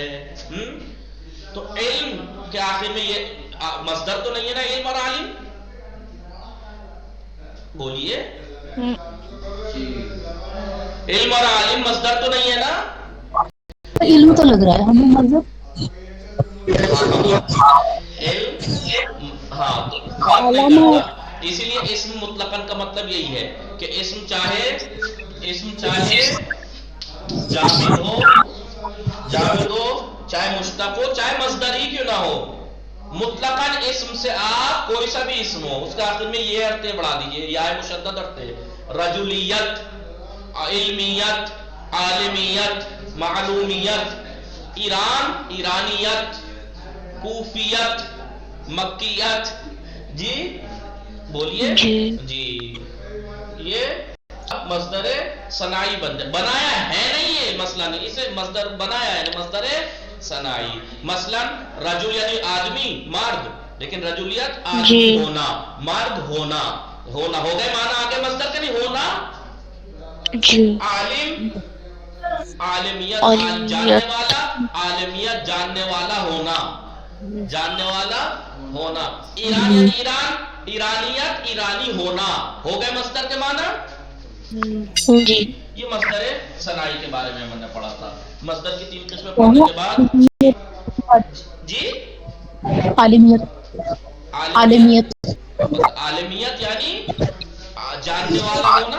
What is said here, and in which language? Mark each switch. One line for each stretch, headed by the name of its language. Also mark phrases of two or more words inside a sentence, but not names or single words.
Urdu: تو علم کے آخر میں یہ مصدر تو نہیں ہے نا، علم اور عالم، بولیے علم اور عالم مصدر تو نہیں ہے نا? علم تو لگ رہا ہے ہمیں، مطلب ہاں تو فرق نہیں کرتا. اسی لیے اسم مطلقاً کا مطلب یہی ہے کہ اسم چاہے جامد ہو چاہے مشتق ہو چاہے مصدر ہی کیوں نہ ہو، مطلقاً اسم سے آپ کوئی سا بھی اسم ہو اس کے آخر میں یہ ارتے بڑھا دیجئے، یا مشدد ارتے، رجولیت، علمیت، عالمیت، معلومیت، ایران، ایرانیت، کوفیت، مکیت. جی بولیے جی. یہ مصدر صناعی بنایا ہے نہیں ہے، مثلا اسے مصدر بنایا ہے، مصدر صناعی. مثلا رجل یعنی آدمی مرد، لیکن رجولیت آدمی ہونا، مرد ہونا ہو گئے معنی آگے مصدر کا نہیں ہونا. عالم، عالمیت جاننے والا، عالمیت جاننے والا ہونا، جاننے والا ہونا. ایران یعنی ایران، ایرانیت ایرانی ہونا، ہو گئے مصدر کے معنی. جی یہ مصدر صناعی کے بارے میں ہم نے پڑھا تھا. مصدر کی 3 قسمیں پڑھنے کے بعد جی عالمیت. عالمیت یعنی جاننے والا ہونا.